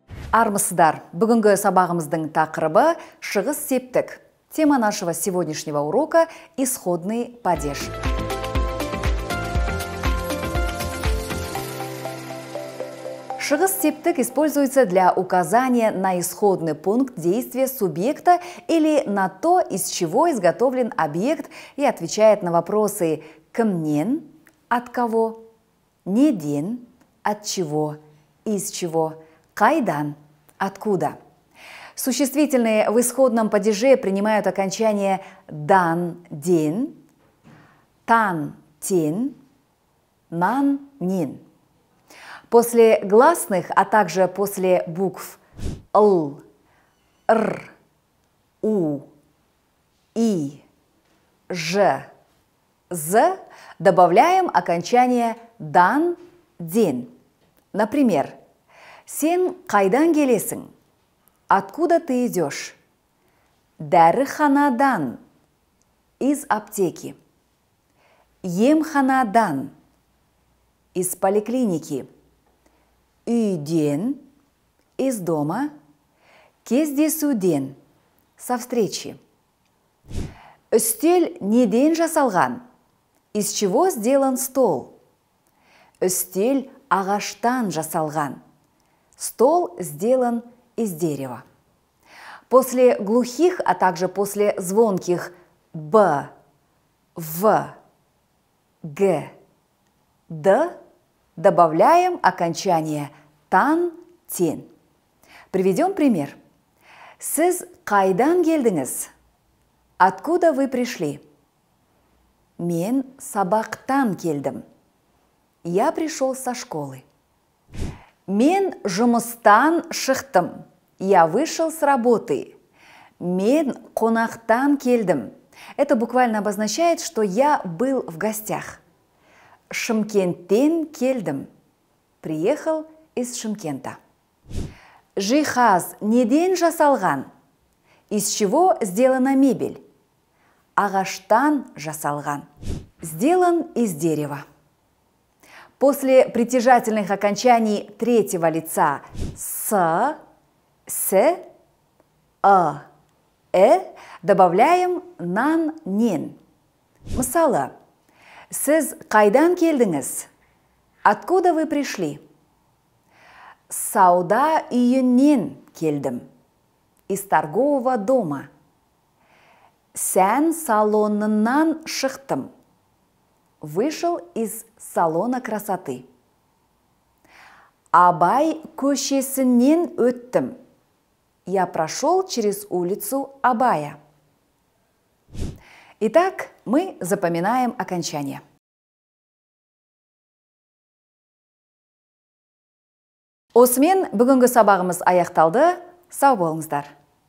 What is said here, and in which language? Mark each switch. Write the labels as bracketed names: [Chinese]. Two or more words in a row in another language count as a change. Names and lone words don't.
[Kazakh] Армысыздар. Бүгінгі сабағымыздың тақырыбы шығыс септік. [Russian] Тема нашего сегодняшнего урока – исходный падеж. [Kazakh] Шығыс септік [Russian] используется для указания на исходный пункт действия субъекта или на то, из чего изготовлен объект, и отвечает на вопросы «кімнен», «от кого», «неден», «от чего», «из чего», «қайдан», «откуда». Существительные в исходном падеже принимают окончание «дан», «ден», «тан», «тен», «нан», «нин». После гласных, а также после букв «л», «р», «у», «и», «ж», «з» добавляем окончание «дан», «ден». [Kazakh] Например, «Сен қайдан келесің?» [Russian] Откуда ты идешь? Дәріханадан, из аптеки. Емханадан, из поликлиники. Үйден, из дома. Кездесуден, со встречи. [Kazakh] Үстел неден жасалған? [Russian] Из чего сделан стол? [Kazakh] Үстел ағаштан жасалған. [Russian] Стол сделан из дерева. После глухих, а также после звонких «б», «в», «г», «д» добавляем окончание «тан», «тен». Приведем пример. [Kazakh] Сіз қайдан келдіңіз? [Russian] Откуда вы пришли? [Kazakh] Мен сабақтан келдім. [Russian] Я пришел со школы. [Kazakh] Мен жұмыстан шықтым. [Russian] Я вышел с работы. [Kazakh] Мен қонақтан келдім. [Russian] Это буквально обозначает, что я был в гостях. [Kazakh] Шымкенттен келдім. [Russian] Приехал из Шымкента. [Kazakh] Жиһаз неден жасалған? [Russian] Из чего сделана мебель? [Kazakh] Ағаштан жасалған. [Russian] Сделан из дерева. После притяжательных окончаний третьего лица «с», «с», «а», добавляем «нан», «нен». [Kazakh] Мысалы, сіз қайдан келдіңіз? [Russian] Откуда вы пришли? [Kazakh] Сауда үйінен келдім. [Russian] Из торгового дома. [Kazakh] Сән салонынан шықтым. [Russian] Вышел из салона красоты. [Kazakh] Абай көшесінен өттім. [Russian] Я прошел через улицу Абая. Итак, мы запоминаем окончание. [Kazakh] Осымен бүгінгі сабағымыз аяқталды. Сау болыңыздар.